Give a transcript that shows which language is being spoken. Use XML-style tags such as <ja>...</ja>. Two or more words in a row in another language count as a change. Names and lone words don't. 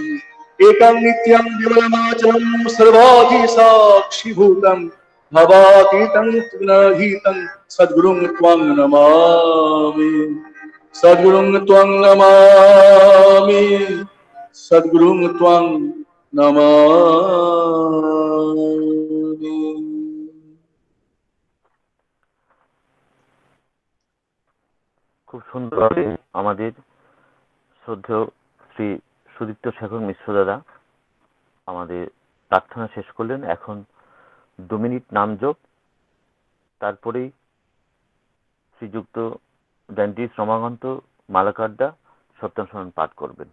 <sa>एकं नित्यं विमलमाचलं सर्वाधिसाक्षिभूतं, भवातीतं त्रिगुणरहितं सद्गुरुं त्वां नमामि। सद्गुरुं त्वां नमामि, सद्गुरुं त्वां नमामि।</sa> <bn>খুব সুন্দরভাবে আমাদের শ্রদ্ধেয় শ্রী সুদীপ্ত শেখর মিশ্র দাদা আমাদের প্রার্থনা শেষ করলেন। এখন 2 মিনিট নাম জপ, তারপরেই শ্রীযুক্ত ড্যান্টিস রমাকান্ত মালাকার্দা সপ্তম পাঠ করবেন।</bn>